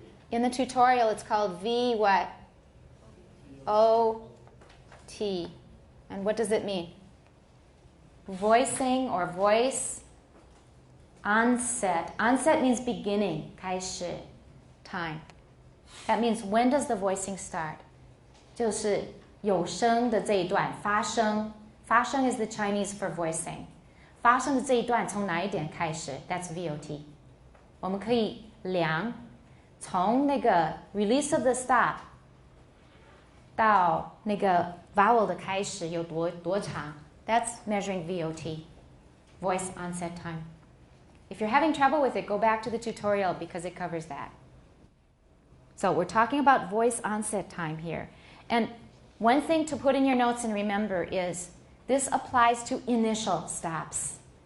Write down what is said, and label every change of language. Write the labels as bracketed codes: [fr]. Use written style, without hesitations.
[en] In the tutorial, it's called V what? O-T. And what does it mean? Voicing or voice onset. Onset means beginning, 开始, time. That means when does the voicing start? [zh] 就是有声的这一段发声. [en] 发声 is the Chinese for voicing. [zh] 发声的这一段从哪一点开始? [en] That's VOT. [zh] 我们可以量从那个 [en] release of the stop [zh] 到那个 vowel 的开始有多长? [en] That's measuring VOT, voice onset time. If you're having trouble with it, go back to the tutorial because it covers that. So we're talking about voice onset time here. And one thing to put in your notes and remember is this applies to initial stops.